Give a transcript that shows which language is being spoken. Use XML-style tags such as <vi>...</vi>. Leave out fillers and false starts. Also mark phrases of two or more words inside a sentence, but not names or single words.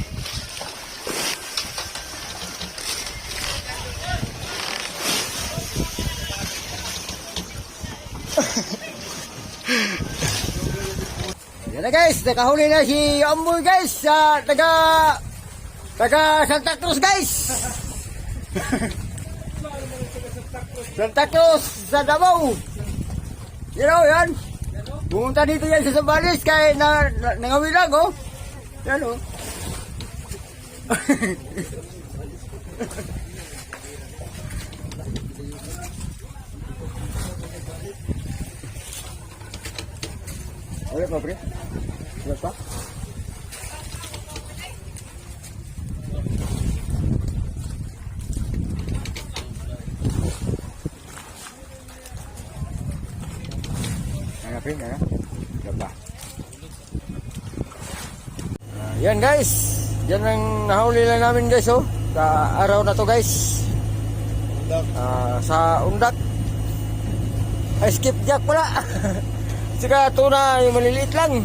<tl>Yan na guys, nakahuli na si Amboy guys sa taga Santa Cruz guys. Santa Cruz sa Davao.</tl> <en>You know,</en> <tl>yan. Pumunta dito yan sa Zambales kaya nangawilang, oh. Yan, oh. Ulit pa, pre? Ulit pa? Pre, ya. Coba. Yan guys. Yan ang nahuli lang namin guys, oh. Sa araw na to guys. Sa undak. Ay, skip jack pala. Sika tuna yung maliliit lang.</tl>